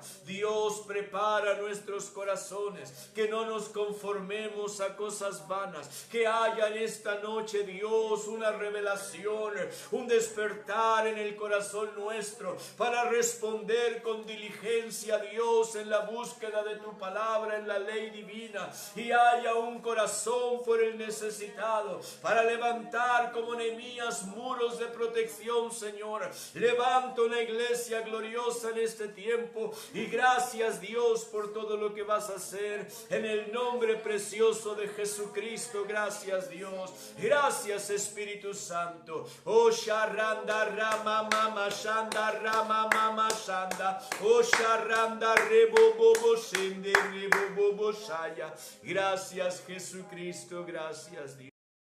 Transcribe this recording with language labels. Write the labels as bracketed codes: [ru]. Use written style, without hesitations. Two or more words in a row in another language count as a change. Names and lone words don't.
[es] Dios, prepara nuestros corazones, que no nos conformemos a cosas vanas, que haya en esta noche, Dios, una revelación, un despertar en el corazón nuestro para responder con diligencia, Dios, en la búsqueda de tu palabra, en la ley divina, y haya un corazón por el necesitado para levantar como Nehemías muros de protección, Señor. Levanto una iglesia gloriosa en este tiempo y gracias, Dios, por todo lo que vas a hacer en el nombre precioso de Jesucristo. Gracias, Dios. Gracias, Espíritu Santo. Oh, Sharanda Rama Mama Shanda Rama Mama Shanda. Oh, Sharanda Rebo Bobo Shende Rebo Bobo Shaya. Gracias, Jesucristo. Gracias, Dios.